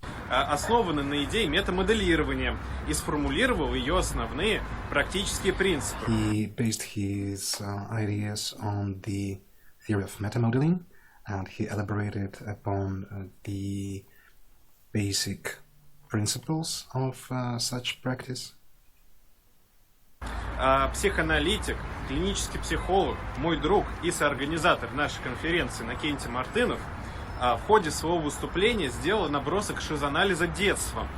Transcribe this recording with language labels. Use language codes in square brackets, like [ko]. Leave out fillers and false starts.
[ru] Основаны на идее метамоделирования и сформулировал ее основные практические принципы. [en] He based his ideas on the theory of metamodeling, and he elaborated upon the basic principles of such practice. [ru] Психоаналитик, клинический психолог, мой друг и соорганизатор нашей конференции Накентий Мартынов в ходе своего выступления сделал набросок шизоанализа детства.